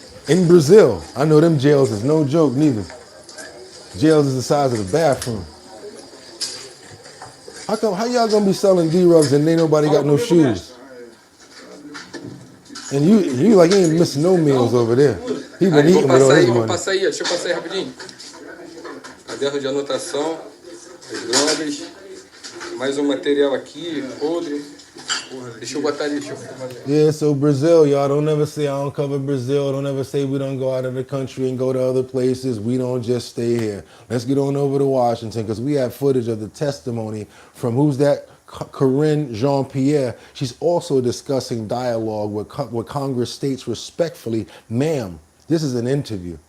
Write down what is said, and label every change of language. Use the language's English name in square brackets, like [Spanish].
[English] In Brazil, I know them jails is no joke neither. Jails is the size of the bathroom. How y'all gonna be selling D-rugs and ain't nobody got no shoes? And you like, you ain't missing no meals over there. He been eating with all his money. [Portuguese] Deixa eu passar aí rapidinho. Caderno de anotação, as drogas, mais um material aqui, podre. Deixa eu botar ali, deixa eu filmar ali. [English] Yeah, so Brazil, y'all don't ever say I don't cover Brazil. Don't ever say we don't go out of the country and go to other places. We don't just stay here. Let's get on over to Washington because we have footage of the testimony from who's that? Corinne Jean-Pierre. She's also discussing dialogue with Congress states respectfully, ma'am, this is an interview.